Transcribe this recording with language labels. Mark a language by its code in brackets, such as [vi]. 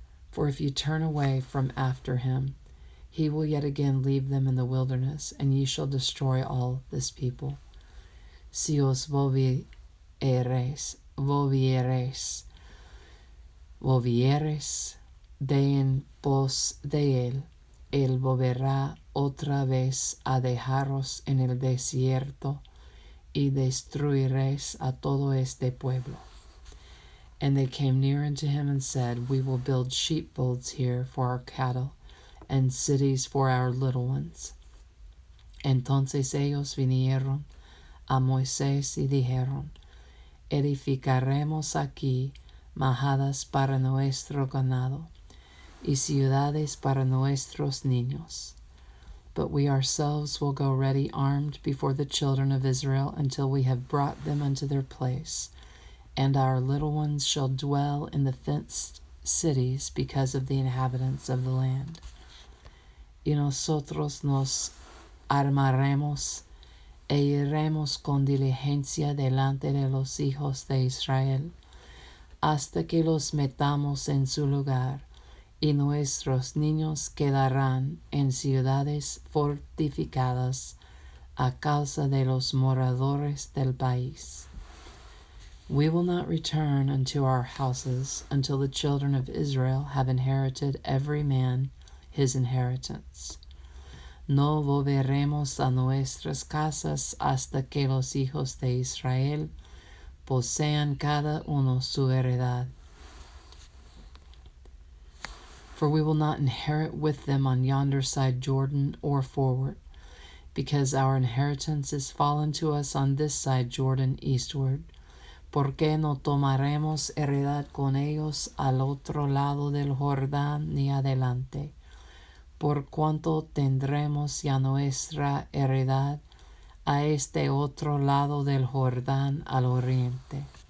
[en] For if you turn away from after him, he will yet again leave them in the wilderness, and ye shall destroy all this people. [es] Si os volviereis de en pos de él volverá otra vez a dejaros en el desierto, y destruiréis a todo este pueblo. [en] And they came near unto him and said, We will build sheepfolds here for our cattle, and cities for our little ones. [es] Entonces ellos vinieron a Moisés y dijeron, Edificaremos aquí majadas para nuestro ganado, y ciudades para nuestros niños. [en] But we ourselves will go ready armed before the children of Israel until we have brought them unto their place, and our little ones shall dwell in the fenced cities because of the inhabitants of the land. [es] Y nosotros nos armaremos e iremos con diligencia delante de los hijos de Israel, hasta que los metamos en su lugar, y nuestros niños quedarán en ciudades fortificadas a causa de los moradores del país. [en] We will not return unto our houses until the children of Israel have inherited every man his inheritance. [es] No volveremos a nuestras casas hasta que los hijos de Israel posean cada uno su heredad. [en] For we will not inherit with them on yonder side Jordan or forward, because our inheritance is fallen to us on this side Jordan eastward. [es] Porque no tomaremos heredad con ellos al otro lado del Jordán ni adelante, por cuanto tendremos ya nuestra heredad a este otro lado del Jordán al oriente.